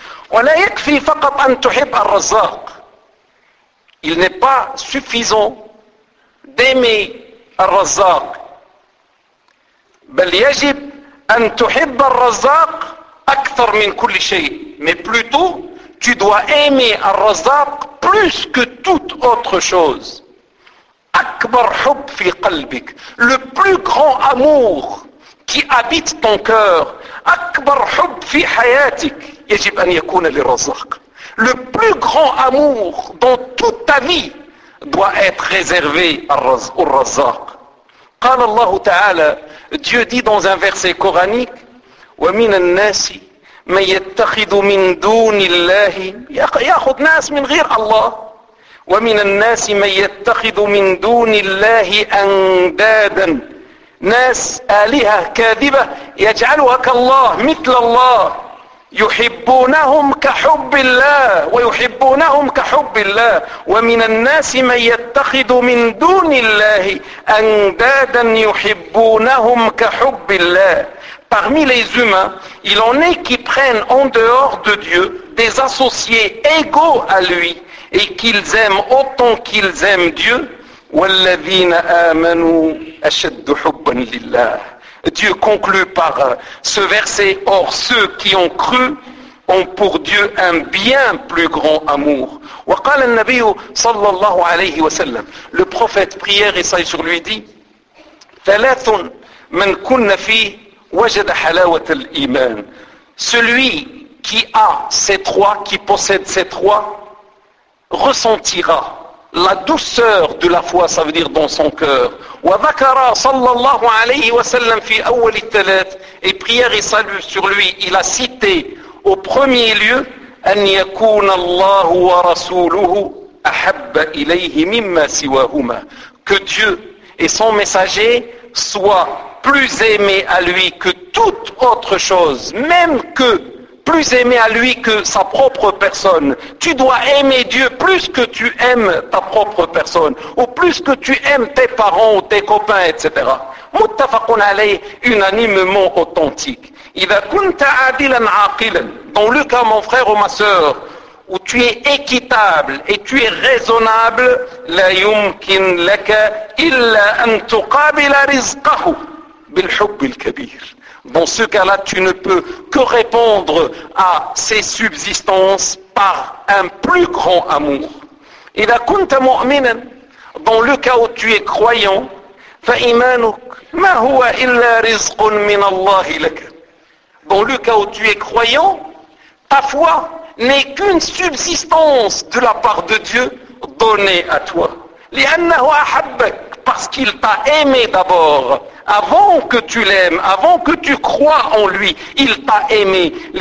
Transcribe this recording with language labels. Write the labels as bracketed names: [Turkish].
[Arabic] ولا يكفي فقط أن تحب الرزاق. [French] Il n'est pas suffisant d'aimer الرزاق. [Arabic] بل يجب أن تحب الرزاق أكثر من كل شيء. [French] Mais plutôt, tu dois aimer الرزاق plus que toute autre chose. [Arabic] أكبر حب في قلبك. [French] Le plus grand amour qui habite ton cœur. [Arabic] أكبر حب في حياتك. يجب أن يكون للرزاق. [French] Le plus grand amour dans toute ta vie doit être réservé au الرزاق. [Arabic] قال الله تعالى, [French] Dieu dit dans un verset coranique, [Arabic] ومن الناس من يتخذ من دون الله يأخذ ناس من غير الله ومن الناس من يتخذ من دون الله أندادا ناس آلهة كاذبة يجعلها كالله مثل الله يحبونهم كحب الله ويحبونهم كحب الله ومن الناس من يتخذ من دون الله أندادا يحبونهم كحب الله. [French] Parmi les humains, il en est qui prennent en dehors de Dieu des associés égaux à lui et qu'ils aiment autant qu'ils aiment Dieu. [Arabic] والذين آمنوا أشد حبا لله. [French] Dieu conclut par ce verset, or ceux qui ont cru ont pour Dieu un bien plus grand amour. [Arabic] وقال النبي صلى الله عليه وسلم, [French] le prophète prière et salut sur lui dit, [Arabic] ثلاث من كن فيه وجد حلاوة الإيمان. [French] Celui qui a ces trois, qui possède ces trois, ressentira la douceur de la foi, ça veut dire dans son cœur. [Arabic] وذكر صلى الله عليه وسلم في أول الثلاث, [French] et prière et salut sur lui, il a cité au premier lieu, [Arabic] أن يكون الله ورسوله أحب إليه مما سواهما. [French] Que Dieu et son messager soient plus aimés à lui que toute autre chose, même que plus aimé à lui que sa propre personne. Tu dois aimer Dieu plus que tu aimes ta propre personne, ou plus que tu aimes tes parents ou tes copains, etc. [Arabic] Muttafaqun alayh, [French] unanimement authentique. [Arabic] Idha kunta adilan aqilan, [French] dans le cas, mon frère ou ma sœur, où tu es équitable et tu es raisonnable, [Arabic] la yumkin laka illa an tuqabila rizqahu bilhubb alkabir. [French] Dans ce cas-là, tu ne peux que répondre à ces subsistances par un plus grand amour. [Arabic] إذا كنت مؤمنا, [French] dans le cas où tu es croyant, [Arabic] فإيمانك ما هو إلا رزق من الله لك. [French] Dans le cas où tu es croyant, ta foi n'est qu'une subsistance de la part de Dieu donnée à toi. [Arabic] لأنه أحبك, [French] parce qu'il t'a aimé d'abord. Avant que tu l'aimes, avant que tu crois en lui, il t'a aimé.